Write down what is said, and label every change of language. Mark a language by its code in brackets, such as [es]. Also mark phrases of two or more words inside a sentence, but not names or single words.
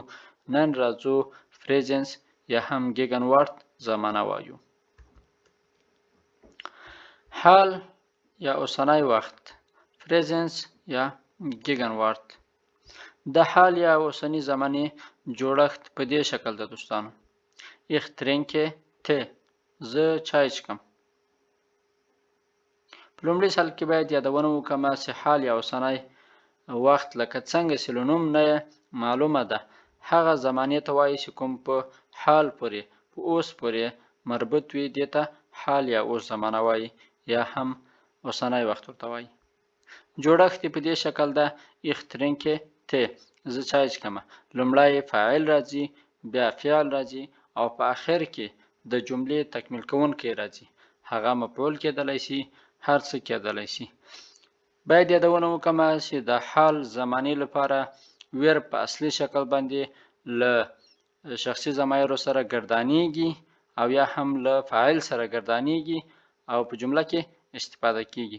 [ps] نن راځو فریزنس یا هم ګیګنوارت زمانه وایو. حال یا اوسنی وخت، فریزنس یا ګیګنوارت. د حال یا اوسنی زمانې جوړښت په دې شکل ده دوستانو. [de] Ich trinke Tee [ps] زه چای چکم. په لومړي سال کې باید یادونه وکړم چې حال یا اوسنی وخت لکه څنګه چې له نوم نه معلومه ده هغه زمانې ته وایي چې کوم په حال پورې په اوس پورې مربوط وي، دې ته حال یا اوس زمانه وایي یا هم اوسنی وخت ورته وایي. جوړښت په دې شکل ده. [de] Ich trinke Tee [ps] زه چای چکم. لومړی فاعل راځي، بیا فعل راځي او په آخر کې د جملې تکمیل کوونکی راځي. هغه مفعول کېدلی شي، هر څه کېدلی شي. باید یادونه وکړم چې د حال زمانې لپاره ویرب په اصلي شکل باندې له شخصي ضمایرو سره ګردانیږي او یا هم له فاعل سره ګردانیږي او په جمله کې استفاده کیږي.